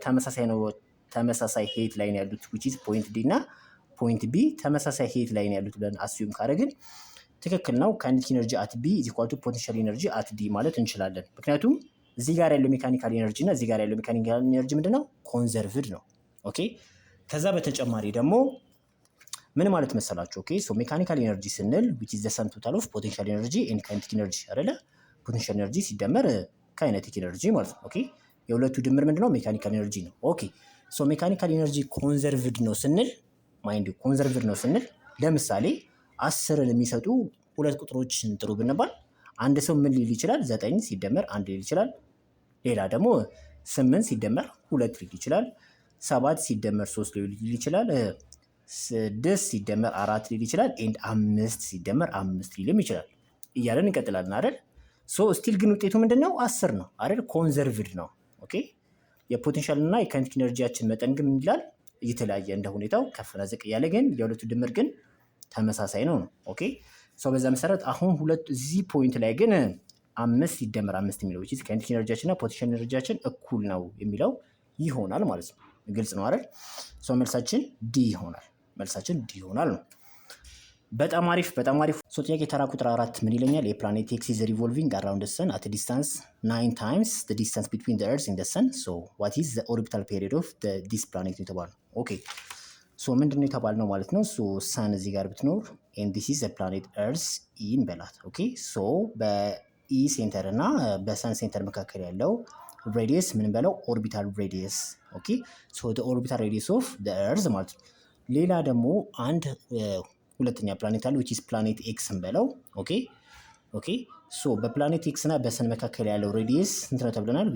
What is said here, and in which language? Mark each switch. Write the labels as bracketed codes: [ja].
[am] ተመሳሳይ ነው። ተመሳሳይ ሄት ላይ ነው ያሉት which is ፖይንት ዲ እና ፖይንት ቢ ተመሳሳይ ሄት ላይ ነው ያሉት ብለን አስዩም ካደረግን ትክክል ነው። ካይኔቲክ ኢነርጂ አት ቢ ኢዝ ኢኳል ቱ ፖቴንሻል ኢነርጂ አት ዲ ማለት እንችላለን። ምክንያቱም እዚህ ጋር ያለው ሜካኒካል ኢነርጂ እና እዚህ ጋር ያለው ሜካኒካል ኢነርጂ ምንድነው? ኮንዘርቭድ ነው። ኦኬ ከዛ በተጨማሪ ደግሞ ምን ማለት መሰላችሁ? ኦኬ ሶ ሜካኒካል ኢነርጂ ስንል [en] which is the sum total of potential energy and kinetic energy [am] አይደለ? ፖቴንሻል ኢነርጂ ሲደመር ካይኔቲክ ኢነርጂ ማለት ነው። ኦኬ የሁለቱ ድምር ምንድነው? ሜካኒካል ኢነርጂ ነው። ኦኬ ሶ ሜካኒካል ኢነርጂ ኮንዘርቭድ ነው ስንል ማይንድ ኮንዘርቭድ ነው ስንል ለምሳሌ 10ን የሚሰጡ ሁለት ቁጥሮችን ጥሩ ብንባል አንድ ሰው ምን ሊል ይችላል? 9 ሲደመር 1 ሊል ይችላል። ሌላ ደግሞ 8 ሲደመር 2 ሊል ይችላል። 7 ሲደመር 3 ሊል ይችላል። 6 ሲደመር 4 ሊል ይችላል። ኤንድ 5 ሲደመር 5 ሊልም ይችላል እያለን እንቀጥላለን አይደል? ሶ ስቲል ግን ውጤቱ ምንድነው? 10 ነው አይደል? ኮንዘርቭድ ነው። ኦኬ የፖቴንሻል እና የካይኔቲክ ኢነርጂያችን መጠን ግን ምን ይላል? እየተለያየ እንደ ሁኔታው ከፍና ዝቅ እያለ ግን የሁለቱ ድምር ግን ተመሳሳይ ነው። ኦኬ ሶ በዛ መሰረት አሁን ሁለቱ እዚህ ፖይንት ላይ ግን 5 ሲደመር 5 የሚለው which is ካይኔቲክ ኢነርጂያችን እና ፖቴንሻል ኢነርጂያችን እኩል ነው የሚለው ይሆናል ማለት ነው። ግልጽ ነው አይደል? ሶ መልሳችን ዲ ይሆናል። መልሳችን ዲ ይሆናል ነው። በጣም አሪፍ በጣም አሪፍ። ሶ ጥያቄ ተራ ቁጥር 4 ምን ይለኛል? [en] A planet X is revolving around the sun at a distance 9 times the distance between the earth and the sun. So what is the orbital period of this planet [am] የተባለው? ኦኬ ሶ ምንድነው የተባልነው ማለት ነው? ሶ ሰን እዚህ ጋር ብትኖር [en] and this is the planet earth [am] in በላት። ኦኬ ሶ በኢ ሴንተር እና በሰን ሴንተር መካከል ያለው ሬዲየስ ምን በለው? ኦርቢታል ሬዲየስ። ኦኬ ሶ [en] the orbital radius of the earth [am] ማለት ነው። ሌላ ደግሞ አንድ ሁለተኛ ፕላኔት አለ [en] which is planet x [am] እንበለው። ኦኬ ኦኬ ሶ በፕላኔት ኤክስ እና በሰን መካከል ያለው ሬዲየስ ስንት ነው ተብለናል?